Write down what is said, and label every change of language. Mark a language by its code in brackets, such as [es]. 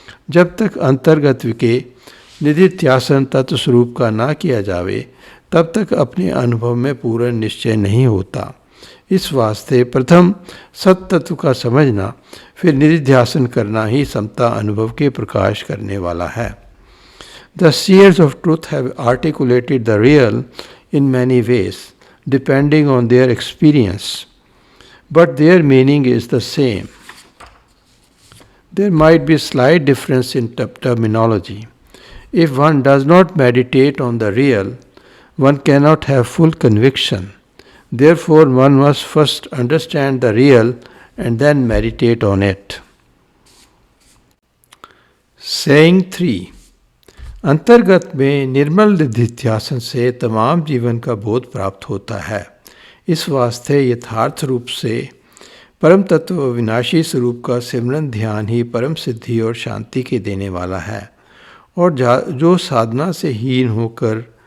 [hi] जब तक अंतर्गत विके निधिध्यासन तत्व स्वरूप का ना किया जावे तब तक अपने अनुभव में पूर्ण निश्चय नहीं होता। इस वास्ते प्रथम सत तत्व का समझना, फिर निधिध्यासन करना ही समता अनुभव के प्रकाश करने वाला है। [en] The seers of truth have articulated the real in many ways, depending on their experience, but their meaning is the same. There might be slight difference in terminology. If one does not meditate on the real, one cannot have full conviction. Therefore, one must first understand the real and then meditate on it. [hi] Saying 3, अंतर्गत में निर्मल निधिध्यासन से तमाम जीवन का बोध प्राप्त होता है। इस वास्ते यथार्थ रूप से परम तत्व विनाशी स्वरूप का सिमरन ध्यान ही परम सिद्धि और शांति के देने वाला है, और जो साधना से हीन होकर